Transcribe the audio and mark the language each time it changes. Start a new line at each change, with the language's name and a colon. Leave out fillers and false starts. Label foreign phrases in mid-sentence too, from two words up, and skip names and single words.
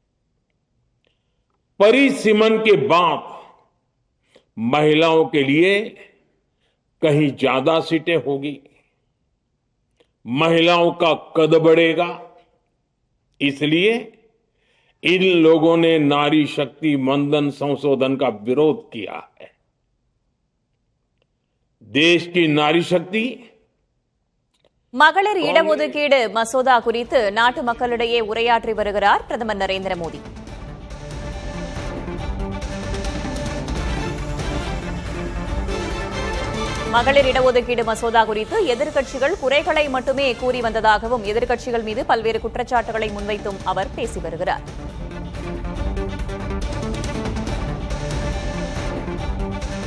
Hindi: परिसीमन के बाद महिलाओं के लिए कहीं ज्यादा सीटें होगी, महिलाओं का कद बढ़ेगा। इसलिए इन लोगों ने नारी शक्ति वंदन संशोधन का विरोध किया है। देश की नारी शक्ति
Tamil: மகளிர் இடஒதுக்கீடு மசோதா குறித்து நாட்டு மக்களிடையே உரையாற்றி வருகிறார் பிரதமர் நரேந்திர மோடி. மகளிர் இடஒதுக்கீடு மசோதா குறித்து எதிர்க்கட்சிகள் குறைகளை மட்டுமே கூறி வந்ததாகவும், எதிர்க்கட்சிகள் மீது பல்வேறு குற்றச்சாட்டுகளை முன்வைத்தும் அவர் பேசி வருகிறார்.